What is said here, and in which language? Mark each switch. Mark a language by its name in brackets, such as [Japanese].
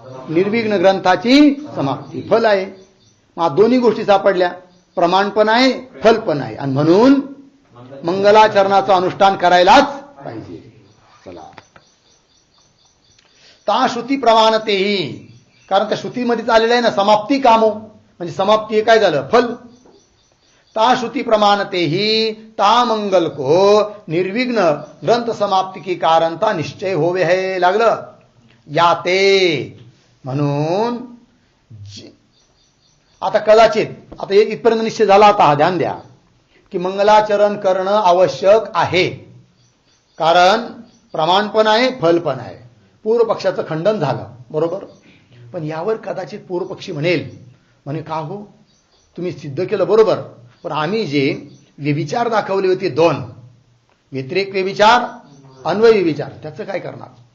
[Marathi] निर्विघ्न ग्रंथाची समाप्ती फल आहे. मग दोन्ही गोष्टी सापडल्या, प्रमाण पण आहे, फल पण आहे, आणि म्हणून मंगलाचरणाचं अनुष्ठान करायलाच पाहिजे. चला, [Hindi] ता श्रुती प्रमाणतेही, [Marathi] कारण त्या श्रुतीमध्येच आलेलं आहे ना, समाप्ती कामो, म्हणजे समाप्ती हे काय झालं? फल. [Hindi] ता श्रुती प्रमाणतेही ता मंगल को निर्विघ्न ग्रंथ समाप्ती की कारणता निश्चय होवे है. [Marathi] लागलं याते. म्हणून आता कदाचित आता इथपर्यंत निश्चय झाला. आता हा ध्यान द्या की मंगलाचरण करणं आवश्यक आहे, कारण प्रमाण पण आहे, फल पण आहे. पूर्व पक्षाचं खंडन झालं, बरोबर. पण यावर कदाचित पूर्व पक्षी म्हणे का हो, तुम्ही सिद्ध केलं बरोबर, पण आम्ही जे व्यभिचार दाखवले होते दोन, व्यतिरेक व्यभिचार, अन्वय व्यभिचार, त्याचं काय करणार?